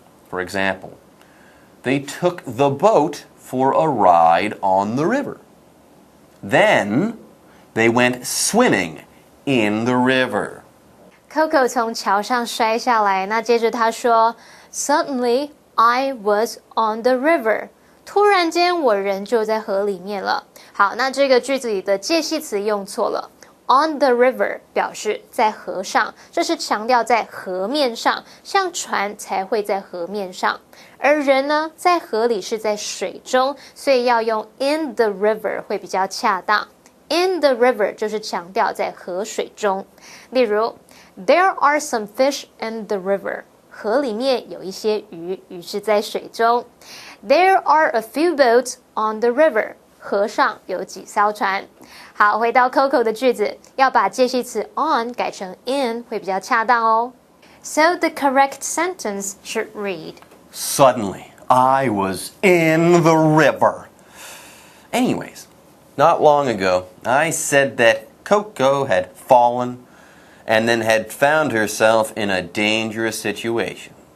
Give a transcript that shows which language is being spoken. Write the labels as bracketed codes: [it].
[en] For example, they took the boat for a ride on the river. Then they went swimming in the river. [zh] Coco 从桥上摔下来，那接着他说 [en] Suddenly I was on the river. [zh] 突然间我人就在河里面了。好，那这个句子里的介系词用错了。 On the river 表示在河上，这是强调在河面上，像船才会在河面上。而人呢，在河里是在水中，所以要用 in the river 会比较恰当。 In the river 就是强调在河水中。例如 [en] There are some fish in the river. [zh] 河里面有一些鱼，鱼是在水中。 [en] There are a few boats on the river. [zh] 河上有几艘船。好，回到 Coco 的句子，要把介系词 on 改成 in 会比较恰当哦。 [en] So the correct sentence should read, Suddenly, I was in the river. Anyways, not long ago, I said that Coco had fallen and then had found herself in a dangerous situation.